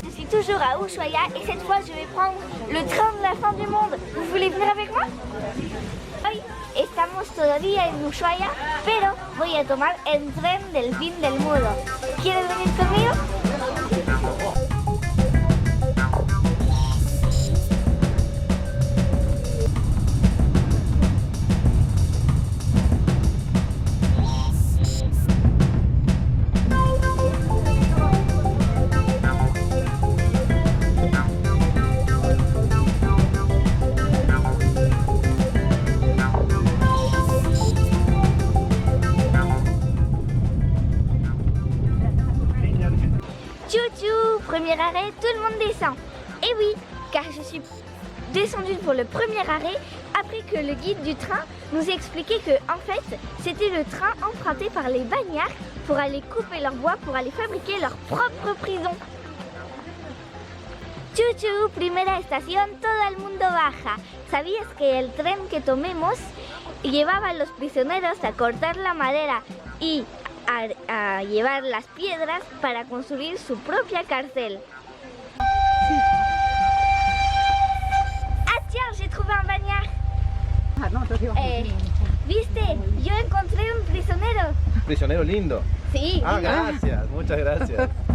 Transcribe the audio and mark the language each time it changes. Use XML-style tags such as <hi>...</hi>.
<fr>Toujours à Ushuaia et cette fois je vais prendre le train de la fin du monde. Vous voulez venir avec moi?</fr> <es>Hoy estamos todavía en Ushuaia, pero voy a tomar el tren del fin del mundo. ¿Quieres venir conmigo?</es> <fr>Premier arrêt, tout le monde descend. Et oui, car je suis descendue pour le premier arrêt après que le guide du train nous expliquait que en fait c'était le train emprunté par les bagnards pour aller couper leur bois pour aller fabriquer leur propre prison.</fr> <es>Chuchu, primera estación, todo el mundo baja. ¿Sabías que el tren que tomemos llevaba a los prisioneros a cortar la madera y a llevar las piedras para construir su propia cárcel? Sí.</es> <fr>Ah tiens, j'ai trouvé un bagnard.</fr> <es>Ah, no, ¿Viste? Yo encontré un prisionero. ¿Prisionero lindo? Sí. Ah, gracias, muchas gracias.</es>